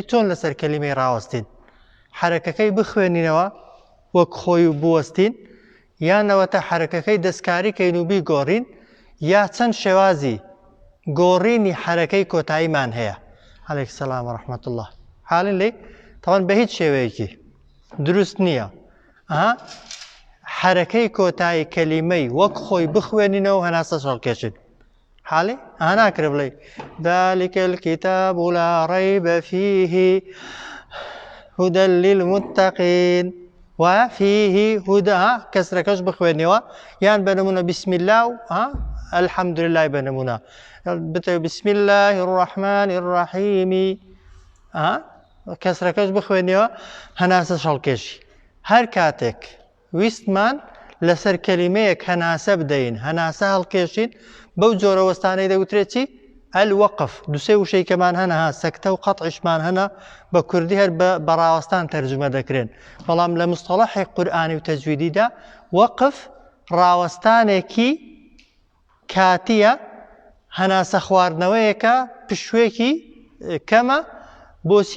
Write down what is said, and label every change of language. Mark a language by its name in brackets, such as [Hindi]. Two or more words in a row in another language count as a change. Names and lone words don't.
[Central Kurdish] چۆن لەسەر کەلیمەی ڕاوەستین؟ حرەکەکەی بخوێنینەوە وەک خۆی و بوەستین، یانەوەتە حرەکەکەی دەستکاری کەین و بیگۆڕین، یا چەند شێوازی گۆڕینی حرەکەی کۆتاییمان هەیە. [Arabic] عەلەیکم سەلام وەڕەحمەتوڵڵاه الله. [Central Kurdish] حاڵین لێ تەوان بە هیچ شێوەیەکی دروست نییە حرەکەی کۆتایی کەلیمەی وەک خۆی بخوێنینەوە هەناسە شەڵکێشین. حاڵی ناکرێ بڵێ [Arabic] ذلك الكتاب لا ريب فيه هدى للمتقين، [Central Kurdish] وایە [Arabic] فيه هدى [Central Kurdish] کەسرەکەش بخوێنیەوە، یان بەنمونە [Arabic] بسم الله [Central Kurdish] و [Arabic] الحمد لله [Central Kurdish] بەنمونە بتەوێت [Arabic] بسم الله الرحمن الرحيم، [Central Kurdish] کەسرەکەش بخوێنیەوە هەناسە شەڵکێشی. هەر کاتێک ویستمان لەسەر کەلیمەیەک هەناسە بدەین، هەناسە هەڵکێشین، بەو جۆرە وەستانەی دەوترێت چی؟ الوەقف. دووسێ وشەیکەمان هەنەها، سەکتە و قەتعیشمان هەنا، بە کوردی هەر بە ڕاوەستان تەرجمە دەکرێن، بەڵام لە مستەڵەحی قورئانی و تەجویدیدا وەقف ڕاوەستانێکی کاتیە، هەناسە خواردنەوەیەکە پشوێکی کەمە، بۆچی؟